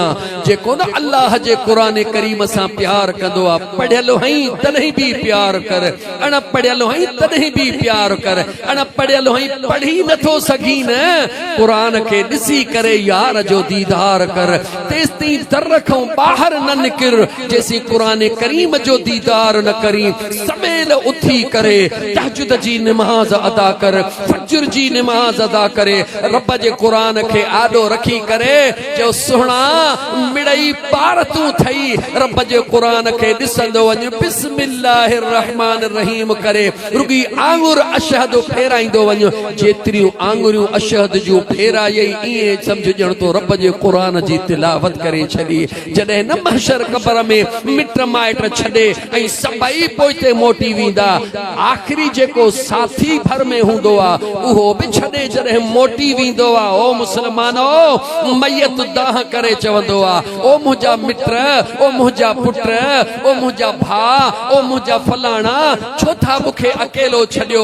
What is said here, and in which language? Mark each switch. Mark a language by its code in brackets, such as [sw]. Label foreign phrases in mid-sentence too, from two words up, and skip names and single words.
[sd] जेको न अल्लाह जे क़ुरान करीम सां प्यार कंदो आहे पढ़ियल हईं तॾहिं बि प्यार कर अण पढ़ियल हईं तॾहिं बि प्यार कर अण पढ़ियल हईं पढ़ी नथो सघी न क़ुरान खे ॾिसी करे यार जो दीदार कर तेसिताईं दर खां ॿाहिरि न निकिर जेसीं क़ुरान करीम जो दीदार न करी सवेल उथी करे तहज्जुद जी नमाज अदा कर फज्र जी नमाज अदा करे रब जे क़ुरान खे आॾो रखी करे जो सुहिणा मिड़ई पार तूं थई रब जे क़ुरान खे ॾिसंदो वञ [ar] بسم الله الرحمن الرحيم [sd] करे रुगी आंगुर अशहद फेराईंदो वञ जेतिरियूं आंगुरियूं अशहद जूं फेरायई ईअं सम्झ ॼण तो रब जे क़ुरान जी तिलावत करे छॾी जॾहिं न महशर क़बर में मिट माइट छॾे ऐं सभई पोइते मोटी वेंदा आख़िरी जेको साथी भर में हूंदो आहे उहो बि छॾे जॾहिं मोटी वेंदो आहे ओ मुसलमानो मैयत दाह करे चवंदो आहे ओ मुंहिंजा मिट ओ मुंहिंजा पुट ओ मुंहिंजा भाउ ओ मुंहिंजा फलाणा छो था मूंखे अकेलो छॾियो